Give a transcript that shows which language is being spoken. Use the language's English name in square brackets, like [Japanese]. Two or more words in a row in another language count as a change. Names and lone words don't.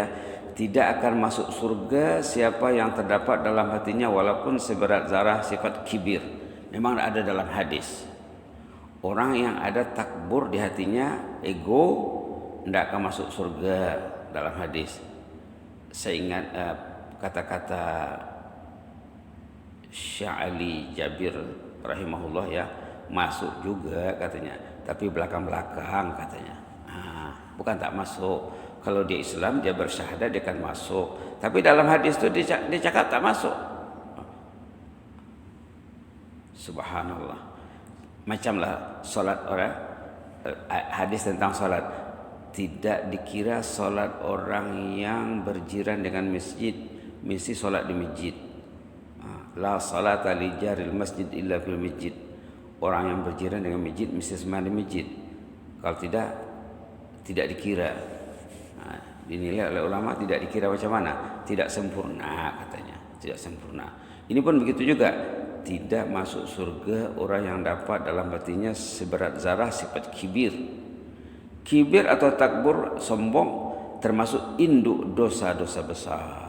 [Malay] Tidak akan masuk surga siapa yang terdapat dalam hatinya walaupun seberat zarah sifat kibir. Memang ada dalam hadis. Orang yang ada takbur di hatinya, ego, tidak akan masuk surga dalam hadis. Saya ingat kata-kata Sya'ali Jabir rahimahullah ya, masuk juga katanya, tapi belakang-belakang katanya. Bukan tak masuk. Kalau dia Islam, dia bersyahadat, dia akan masuk. Tapi dalam hadis itu dia cakap tak masuk. Subhanallah. Macamlah solat orang, hadis tentang solat. Tidak dikira solat orang yang berjiran dengan masjid mesti solat di masjid. [Arabic] لا صلاة لجار المسجد إلا في المسجد. [Malay] Orang yang berjiran dengan masjid mesti sembahyang di masjid. Kalau tidak dikira. Dinilai oleh ulama tidak dikira macam mana? Tidak sempurna katanya. Tidak sempurna. Ini pun begitu juga. Tidak masuk surga orang yang dapat dalam hatinya seberat zarah sifat kibir. Kibir atau takbur, sombong, termasuk induk dosa-dosa besar.